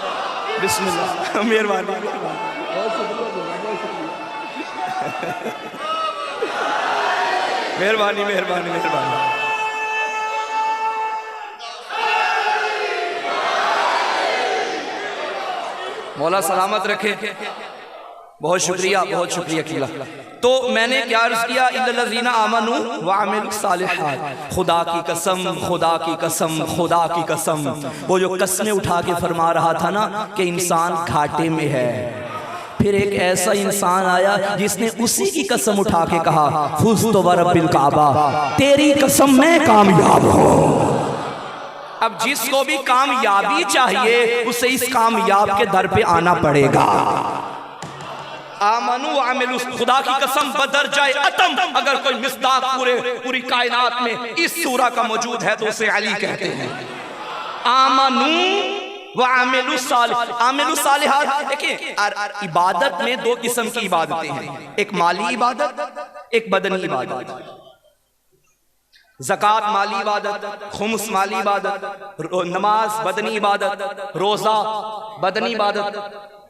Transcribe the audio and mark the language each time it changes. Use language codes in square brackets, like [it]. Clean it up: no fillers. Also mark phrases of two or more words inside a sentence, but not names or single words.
[ur] بسم اللہ، مہربانی، مہربانی، مہربانی، مہربانی. مولا سلامت رکھے. بہت شکریہ، بہت شکریہ کیا. تو میں نے کیا عرض کیا, [ar] إلا الذين آمنوا وعملوا الصالحات. [ur] خدا کی قسم، خدا کی قسم، خدا کی قسم، وہ جو قسمیں اٹھا کے فرما رہا تھا نا کہ انسان گھاٹے میں ہے، پھر ایک ایسا انسان آیا جس نے اسی کی قسم اٹھا کے کہا, [ar] فزت ورب الكعبة, [ur] تیری قسم میں کامیاب ہوں. اب جس کو بھی کامیابی چاہیے اسے اس کامیاب کے در پہ آنا پڑے گا. [ar] آمنوا عملوا, [ur] خدا کی قسم بدرجۂ اتم، اگر کوئی مصداق پوری کائنات میں اس سورہ کا موجود ہے تو اسے علی کہتے ہیں. [ar] آمنوا وعملوا صالح، عملوا صالحات. [ur] دیکھیے عبادت میں دو قسم کی عبادتیں ہیں، ایک مالی عبادت، ایک بدنی عبادت. زکات مالی عبادت، خمس مالی عبادت، نماز بدنی عبادت، روزہ بدنی عبادت.